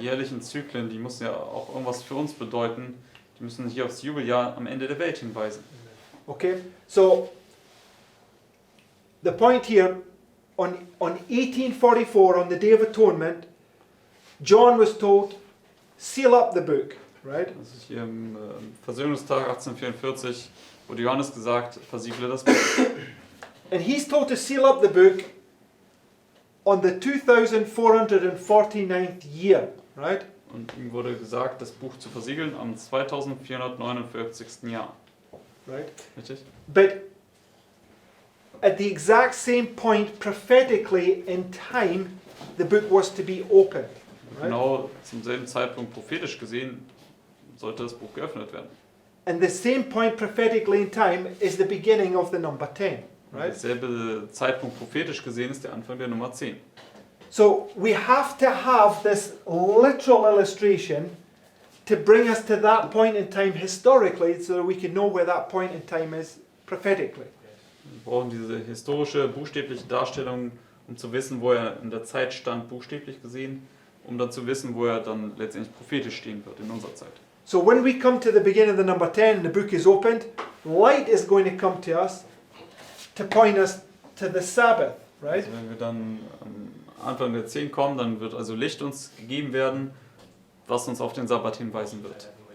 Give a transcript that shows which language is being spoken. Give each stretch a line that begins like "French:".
German: jährlichen Zyklen, die müssen ja auch irgendwas für uns bedeuten. Die müssen hier aufs Jubeljahr am Ende der Welt hinweisen.
English: Okay, so the point here, on 1844, on the Day of Atonement, John was told, seal up the book, right?
German: Das ist hier im Versöhnungstag 1844, wurde Johannes gesagt, versiegle das Buch.
English: And he's told to seal up the book on the 2449th year, right?
German: Und ihm wurde gesagt, das Buch zu versiegeln am 2449. Jahr.
English: Right?
German: Richtig?
English: But at the exact same point, prophetically in time, the book was to be opened. Right?
German: Genau zum selben Zeitpunkt prophetisch gesehen sollte das Buch geöffnet werden.
English: And the same point prophetically in time is the beginning of the number 10. Right?
German: Derselbe Zeitpunkt prophetisch gesehen ist der Anfang der Nummer 10.
English: So we have to have this literal illustration to bring us to that point in time historically, so that we can know where that point in time is prophetically.
German: Wir brauchen diese historische, buchstäbliche Darstellung, um zu wissen, wo er in der Zeit stand, buchstäblich gesehen, um dann zu wissen, wo er dann letztendlich prophetisch stehen wird in unserer Zeit.
English: So when we come to the beginning of the number 10 and the book is opened, light is going to come to us to point us to the Sabbath, right?
German: Also wenn wir dann am Anfang der 10 kommen, dann wird also Licht uns gegeben werden, was uns auf den Sabbat hinweisen wird.